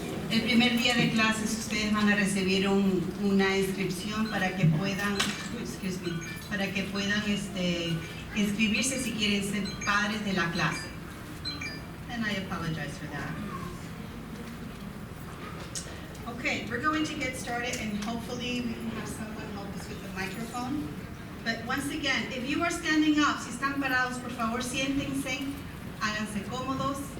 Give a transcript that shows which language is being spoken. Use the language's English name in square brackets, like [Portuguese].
[Spanish] El primer día de clases ustedes van a recibir una inscripción para que puedan, inscribirse si quieren ser padres de la clase. [English] And I apologize for that. Okay, we're going to get started and hopefully we can have someone help us with the microphone. But once again, if you are standing up, [Spanish] si están parados, por favor, siéntense, háganse cómodos.